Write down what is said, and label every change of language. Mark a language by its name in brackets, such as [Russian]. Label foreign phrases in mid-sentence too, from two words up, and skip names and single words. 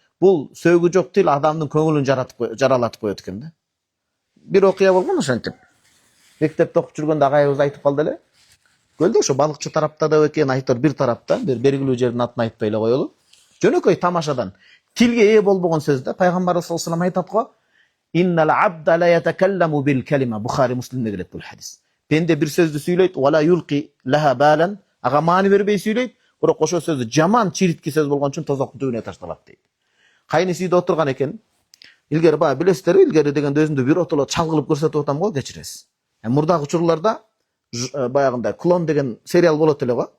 [Kyrgyz] Бул сөөгү жок тил адамдын көңүлүн жаралатып коет экен да. Бир окуя болгон ошентип. Мектепте окуп жүргөндө агайыбыз айтып калды эле. Көлдө ошо балыкчы тарапта да экен, айтор бир тарапта, бир белгилүү жердин атын айтпай эле коелу. Жөнөкөй тамашадан тилге ээ болбогон сөз да. Пайгамбар [Arabic] صلى الله عليه وسلم [Kyrgyz] айтат го: [Arabic] "إن العبد ليتكلم بالكلمة". [Kyrgyz] Бухари Муслимде келет бул хадис. Пенде бир сөздү сүйлөйт, [Arabic] "ولا يلقي لها بالا", [Kyrgyz] ага маани бербей сүйлөйт, бирок ошо сөздү жаман чиритки сөз болгон үчүн тозоктун түбүнө ташталат дейт. Кайнысы үйдө отурган экен. Илгери баа билесиздерби, илгери дегенде өзүмдү бир отоло чалгылып көрсөтүп атам го, кечиресиз. Мурдагы учурларда баягында Клон деген сериал болот эле го.